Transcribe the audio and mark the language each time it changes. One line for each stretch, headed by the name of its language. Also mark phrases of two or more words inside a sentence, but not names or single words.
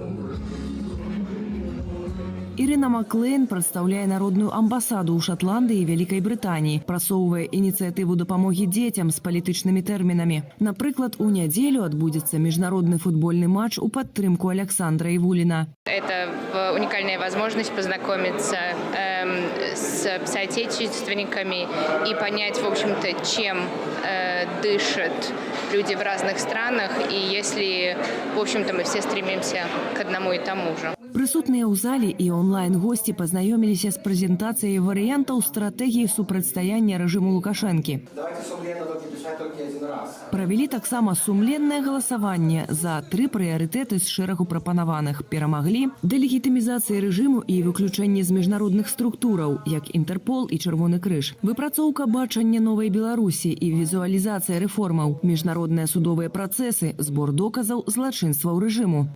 Belarusian: Ірына Маклейн прадстаўляе народную амбасаду ў Шатландыі і Вялікай Брытаніі, прасоўвае ініцыятыву дапамогі дзецям з палітычнымі тэрмінамі. Напрыклад, у нядзелю адбудзецца міжнародны футбольны матч у падтрымку Александра Ивулина.
Russian: Это уникальная возможность познакомиться с соотечественниками и понять, в общем-то, чем дышат люди в разных странах, и если, в общем-то, мы все стремимся к одному и тому же.
Belarusian: Прысутныя ў зале і онлайн-госці пазнаёміліся з прэзентацыяй варыянтаў стратэгіі супрацьстаяння рэжыму Лукашэнкі. Правялі таксама сумленнае галасаванне за 3 прыярытэты з шэрагу прапанаваных. Перамаглі дэлегітымізацыя рэжыму і выключэнне з міжнародных структураў, як Інтэрпол і Чырвоны крыж, выпрацоўка бачання новай Беларусі і візуалізацыя рэформаў, міжнародныя судовыя працэсы, збор доказаў злачынстваў рэжыму.